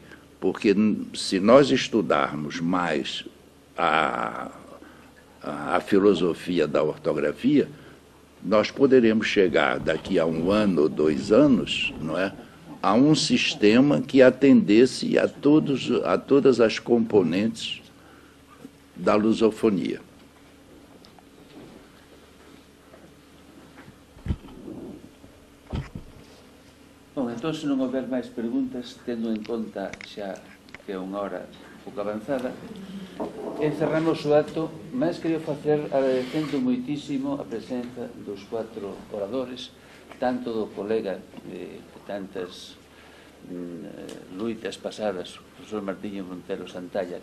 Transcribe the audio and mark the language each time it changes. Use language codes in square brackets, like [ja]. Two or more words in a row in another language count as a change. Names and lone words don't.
[pt] Porque se nós estudarmos mais a filosofia da ortografia, nós poderemos chegar daqui a 1 ano ou 2 anos, não é, a um sistema que atendesse a todas as componentes da lusofonia. Bom, [gl] entón, se non houver máis preguntas, tendo en conta xa que é unha hora un pouco avanzada, encerramos o acto, mas quería facer agradecendo moitísimo a presenza dos 4 oradores, tanto do colega de tantas luitas pasadas, o profesor Martiño Montero Santalla,